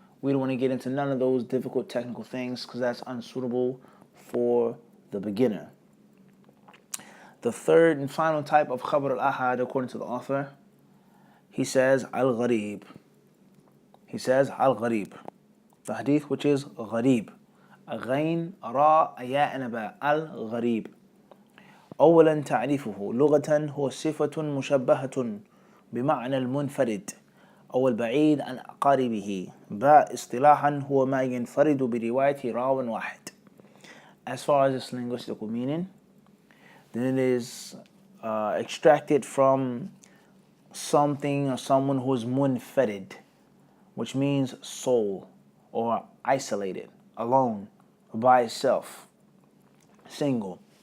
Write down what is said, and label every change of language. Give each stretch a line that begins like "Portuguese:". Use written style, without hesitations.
English: We don't want to get into none of those difficult technical things because that's unsuitable for the beginner. The third and final type of khabar al-ahad, according to the author, he says Al-Ghareeb. He says Al-Ghareeb, the hadith which is Ghareeb.
Arabic: غين راء ياء نباء الغريب. أولا تعريفه لغة هو صفة مشبهة بمعنى المنفرد أو البعيد عن أقاربه. باء اصطلاحا هو ما ينفرد برواية راو واحد.
English: As far as its linguistical meaning, then it is extracted from something or someone who is munfarid, which means sole or isolated, alone, by itself, single.